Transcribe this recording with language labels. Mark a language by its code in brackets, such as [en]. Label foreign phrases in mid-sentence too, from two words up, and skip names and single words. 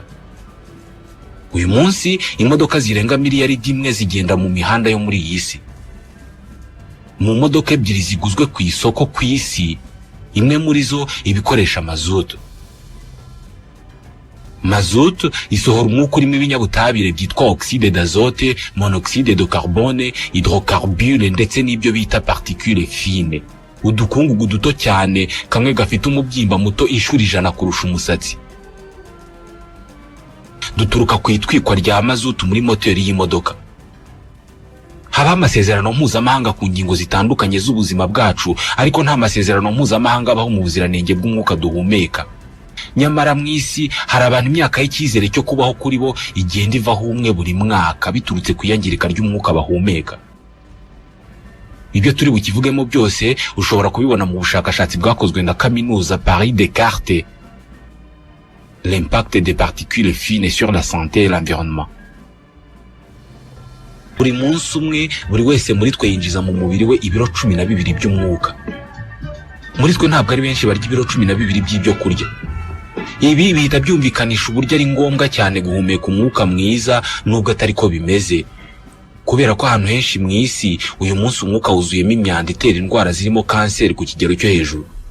[rw] Uyu munsi imodoka zirenga miliyaridi 1 zigenda mu mihanda yo muri iyi si. Mu modoka 2 ziguzwe ku isoko ku isi, imwe muri zo ibikoresha mazutu. Mazutu isohora umwuka urimo ibinyabutabire byitwa [fr] oxyde d'azote, monoxyde de carbone, [rw] hydrocarbure ndetse n'ibyo bita [fr] particules fines. [rw] Udukungugu duto cyane, kamwe gafite umubyimba muto inshuro 100 kurusha umusatsi. Duturuka ku itwikwa rya mazutu muri moteri y'imodoka. Haba amasezerano mpuzamahanga ku ngingo zitandukanye z'ubuzima bwacu, ariko nta masezerano mpuzamahanga abaho mu buziranenge bw'umwuka duhumeka. Nyamara mu isi hari abantu imyaka y'icyizere cyo kubaho kuri bo igenda ivaho umwe buri mwaka biturutse ku iyangirika ry'umwuka bahumeka. Ibyo turi bukivugemo byose ushobora kubibona mu bushakashatsi bwakozwe na kaminuza Paris Descartes, [fr] l'impact des particules fines sur la santé et l'environnement. [rw] Buri munsi umwe buri wese muri twe yinjiza mu mubiri we ibiro 12 by'umwuka. Muri twe ntabwo ari benshi barya ibiro 12 by'ibyo kurya. Ibi bihita byumvikanisha uburyo ari ngombwa cyane guhumeka umwuka mwiza, nubwo atari ko bimeze, kubera ko ahantu henshi mu isi uyu munsi umwuka wuzuyemo imyanda itera indwara zirimo kanseri ku kigero cyo hejuru.